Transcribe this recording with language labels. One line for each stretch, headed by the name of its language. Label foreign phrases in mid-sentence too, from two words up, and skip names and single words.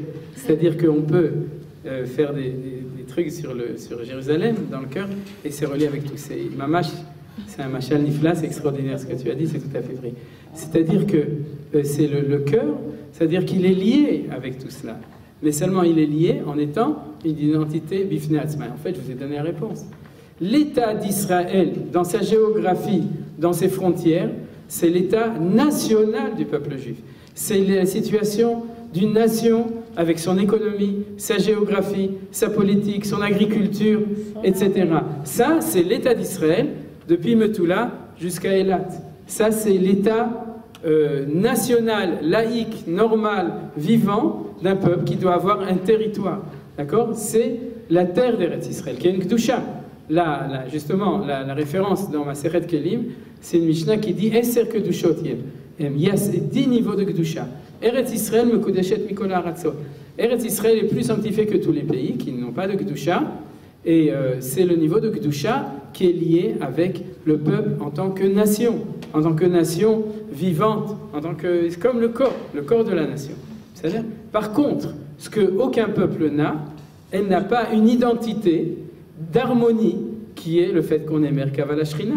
French: C'est-à-dire qu'on peut faire des trucs sur Jérusalem, dans le cœur, et c'est relié avec tout. C'est un
Hebrew: משל נפלא,
French: c'est extraordinaire ce que tu as dit, c'est tout à fait vrai. C'est-à-dire que c'est le cœur, c'est-à-dire qu'il est lié avec tout cela. Mais seulement il est lié en étant une identité
Hebrew: בפני עצמה.
French: En fait, je vous ai donné la réponse. L'État d'Israël, dans sa géographie, dans ses frontières, c'est l'État national du peuple juif. C'est la situation d'une nation avec son économie, sa géographie, sa politique, son agriculture, etc. Ça, c'est l'État d'Israël, depuis Metula jusqu'à Eilat. Ça, c'est l'État national, laïque, normal, vivant d'un peuple qui doit avoir un territoire. D'accord? C'est la terre d'Eretz Israël, qui est une Kedusha. Justement, la référence dans ma Masechet Kelim, c'est une Mishnah qui dit
Hebrew: עשר קדושות הן.
French: Il y a 10 niveaux de Kedusha.
Hebrew: ארץ ישראל מקודשת מכל הארצות.
French: Eretz Israël est plus sanctifié que tous les pays qui n'ont pas de Kedusha. Et c'est le niveau de Kedusha qui est lié avec le peuple en tant que nation vivante, comme le corps de la nation. C'est-à-dire, par contre, ce qu'aucun peuple n'a, elle n'a pas une identité d'harmonie qui est le fait qu'on est
Hebrew: מרכבה לשכינה.